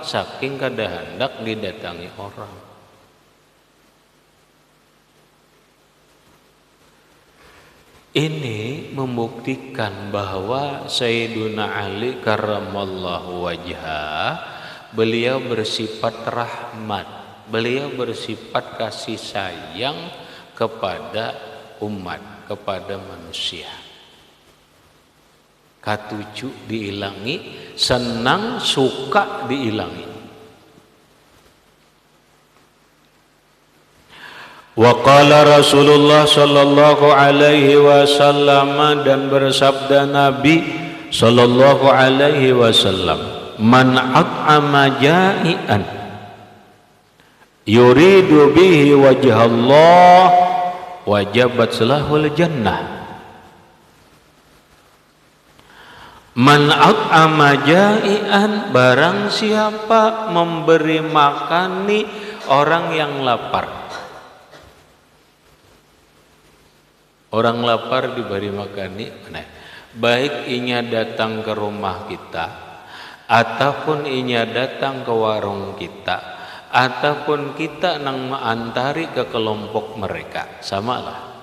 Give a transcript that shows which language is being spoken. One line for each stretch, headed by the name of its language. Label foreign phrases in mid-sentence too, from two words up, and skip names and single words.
Banjar: Saking kada hendak didatangi orang.
Indonesian: Ini membuktikan bahwa Sayyiduna Ali
Arabic: كرم الله وجهه,
Indonesian: beliau bersifat rahmat, beliau bersifat kasih sayang kepada umat, kepada manusia.
Banjar: katuju diilangi, senang suka diilangi.
Arabic: وقال رسول الله صلى الله عليه وسلم,
Indonesian: dan bersabda Nabi
Arabic: صلى الله عليه وسلم, من أطعم جائعا يريد به وجه الله وجبت له الجنة. من أطعم جائعا,
Indonesian: barang siapa memberi makani orang yang lapar.
Banjar: Orang lapar diberi makani, baik inya datang ke rumah kita, ataupun inya datang ke warung kita, ataupun kita nang mengantari ke kelompok mereka, samalah.